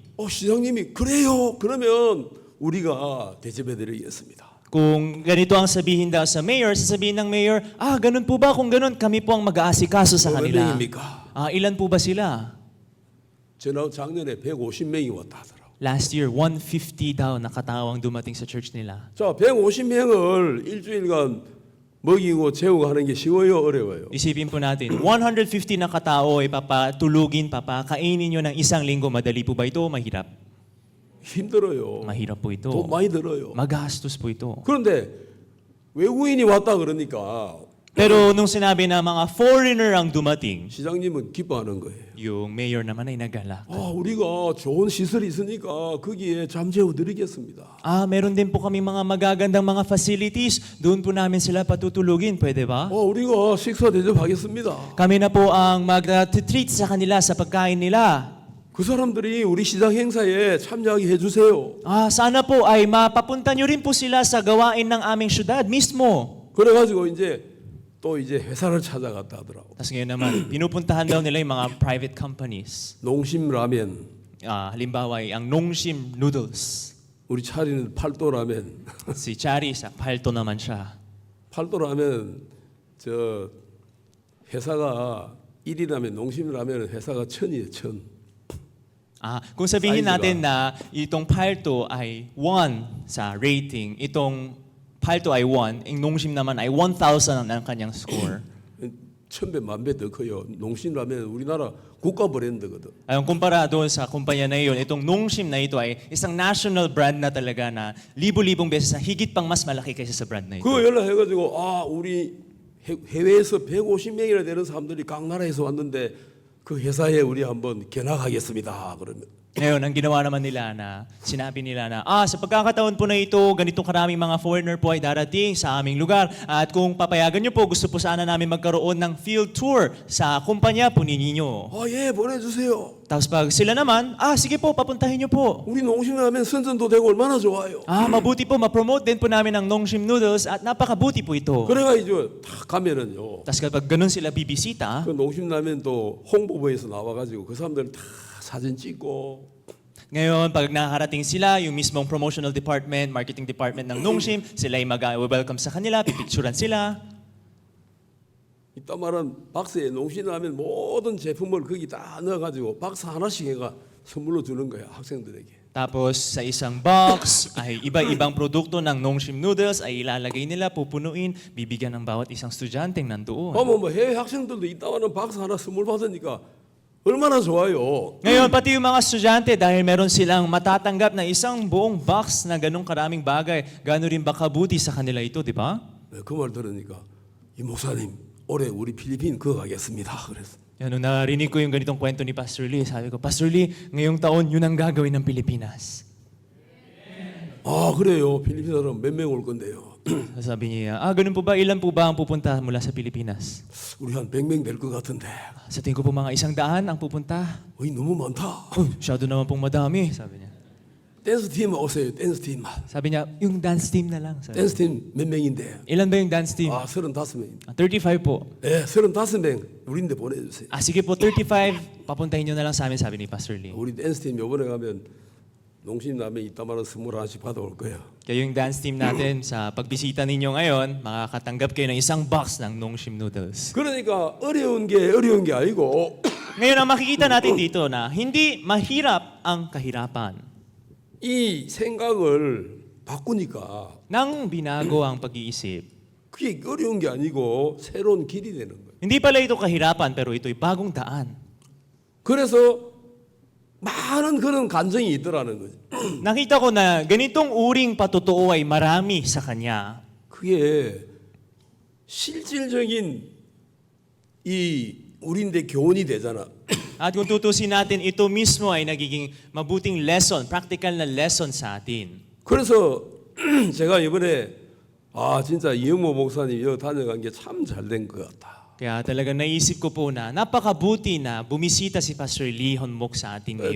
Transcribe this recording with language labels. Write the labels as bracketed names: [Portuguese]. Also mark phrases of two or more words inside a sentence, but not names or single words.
[Korean] 시장님이 그래요 그러면 우리가 대접해 드리겠습니다. [Filipino] Kung ganito ang sabihin daw sa mayor, sasabihin ng mayor, ganun po ba? Kung ganun, kami po ang mag-aasikaso sa [Korean] 몇 [Filipino] kanila. [Korean] 명입니까? [Filipino] Ilan po ba sila? [Korean] 작년에 150명이 왔다 하더라고. [Filipino] Last year, 150 daw nakatawang dumating sa church nila. [Korean] 자, 150명을 일주일간 먹이고 재우고 하는 게 쉬워요, 어려워요? [Filipino] Isipin po natin, 150 na katao ay papatulugin, papakainin nyo ng isang linggo. Madali po ba ito o mahirap? [Korean] 힘들어요. [Filipino] Mahirap po ito. [Korean] 돈 많이 들어요. [Filipino] Magastos po ito. [Korean] 그런데 외국인이 왔다 그러니까 [Filipino] Pero nung sinabi na mga foreigner ang dumating, [Korean] 시장님은 기뻐하는 거예요. [Filipino] yung mayor naman ay nagalak. [Korean] 우리가 좋은 시설이 있으니까 거기에 잠재워 드리겠습니다. [Filipino] Meron din po kami mga magagandang mga facilities. Doon po namin sila patutulugin. Pwede ba? [Korean] 우리가 식사 대접하겠습니다. [Filipino] Kami na po ang mag-treat sa kanila sa pagkain nila. [Korean] 그 사람들이 우리 시장 행사에 참여하게 해주세요. [Filipino] Sana po ay mapapunta nyo rin po sila sa gawain ng aming syudad mismo. [Korean] 그래가지고 이제 회사를 찾아갔다 하더라고. [Filipino] Tapos ngayon naman, pinupuntahan daw nila yung mga [English] private companies. [Korean] 농심 라면, [Filipino] Halimbawa ay ang Nongshim Noodles. [Korean] 우리 차리는 팔도 라면. [Filipino] Si Chari sa palto naman siya. [Korean] 팔도 라면 저 회사가 1위라면 농심 라면은 회사가 1000이에요, 1000. [Filipino] Kung sabihin Size natin na itong palto ay 1 sa rating, itong palto ay 1, yung Nongshim naman ay 1,000 ang kanyang score. [Korean] 1000배, 1000배 더 커요. 농심 라면 우리나라 국가 브랜드거든. [Filipino] Kumpara doon sa kumpanya na iyon, itong Nongshim na ito ay isang [English] national brand [Filipino] na talaga na libo-libong beses na higit pang mas malaki kaysa sa brand na ito. [Korean] 그 연락해가지고 우리 해외에서 150명이나 되는 사람들이 각 나라에서 왔는데 그 회사에 우리 한번 견학하겠습니다. 그러면 [Filipino] Ngayon, ang ginawa naman nila na, sinabi nila na, sa pagkakataon po na ito, ganitong karaming mga foreigner po ay darating sa aming lugar. At kung papayagan nyo po, gusto po sana namin magkaroon ng [English] field tour [Filipino] sa kumpanya po ninyo. [Korean] 예, 보내주세요. [Filipino] Tapos pag sila naman, sige po, papuntahin nyo po. [Korean] 우리 농심 라면 선전도 되고 얼마나 좋아요. [Filipino] Mabuti po, ma-promote din po namin ang Nongshim Noodles at napakabuti po ito. [Korean] 그래가지고 탁 가면은요. [Filipino] Tapos kapag ganun sila bibisita, [Korean] 그 농심 라면 또 홍보부에서 나와가지고 그 사람들 다 사진 찍고 [Filipino] ngayon, pag nakarating sila, yung mismong [English] promotional department, marketing department [Filipino] ng Nongshim, sila ay mag-welcome sa kanila, pipicturan sila. [Korean] 이따 말은 박스에 농심 라면 모든 제품을 거기 다 넣어가지고 박스 하나씩 해가 선물로 주는 거야 학생들에게. [Filipino] Tapos sa isang box ay iba-ibang produkto ng Nongshim Noodles ay ilalagay nila, pupunuin, bibigyan ng bawat isang estudyanteng nandoon. [Korean] 뭐 해외 학생들도 이따 와는 박스 하나 선물 받으니까 얼마나 좋아요. [Filipino] Ngayon, pati yung mga estudyante, dahil meron silang matatanggap na isang buong box na ganong karaming bagay, gano'n rin ba kabuti sa kanila ito, di ba? [Korean] 그 말 들으니까 이 목사님 올해 우리 필리핀 그거 가겠습니다. 그랬어. [Filipino] Nung narinig ko yung ganitong kwento ni Pastor Lee, sabi ko, Pastor Lee, ngayong taon, yun ang gagawin ng Pilipinas. [Korean] 그래요. 필리핀 사람 몇 명 올 건데요. [Filipino] Sabi niya, ganun po ba? Ilan po ba ang pupunta mula sa Pilipinas? [Korean] 우리 한 100명 될 것 같은데. [Filipino] Sa tingin ko po mga 100 ang pupunta. [Korean] 너무 많다. [Filipino] Masyado naman pong madami, sabi niya. [Korean] 댄스 팀 오세요. 댄스 팀만. [Filipino] Sabi niya, yung [English] dance team [Filipino] na lang. Sabi. [Korean] 댄스 팀 몇 명인데? [Filipino] Ilan ba yung [English] dance team? [Korean] 아, 35명입니다. [Filipino] 35 po. [Korean] 예, 35명 우리인데 보내주세요. [Filipino] Sige po, 35. Papuntahin nyo na lang sa amin, sabi ni Pastor Lee. [Korean] 우리 댄스 팀 요번에 가면 농심라면 이따만한 선물 하나씩 받아올 거예요. [Filipino] Kaya yung [English] dance team [Filipino] natin, sa pagbisita ninyo ngayon, makakatanggap kayo ng isang box ng Nongshim noodles. [Korean] 그러니까 어려운 게 아니고 [Filipino] Ngayon, ang makikita natin dito na hindi mahirap ang kahirapan. [Korean] 이 생각을 바꾸니까 [Filipino] Nang binago ang pag-iisip, [Korean] 그게 어려운 게 아니고 새로운 길이 되는 거예요. [Filipino] hindi pala ito kahirapan, pero ito'y bagong daan. [Korean] 그래서 많은 그런 감정이 있더라는 거죠. [Filipino] Nakita ko na ganitong uring patotoo ay marami sa kanya. [Korean] 그게 실질적인 이 우리인데 교훈이 되잖아. [Filipino] At kung tutusin natin, ito mismo ay nagiging mabuting lesson, practical na lesson sa atin. [Korean] 그래서 제가 이번에 진짜 이영모 목사님 여기 다녀간 게 참 잘 된 것 같다. [Filipino] Kaya talaga naisip ko po na napakabuti na bumisita si Pastor Lee Honmok sa atin ngayon.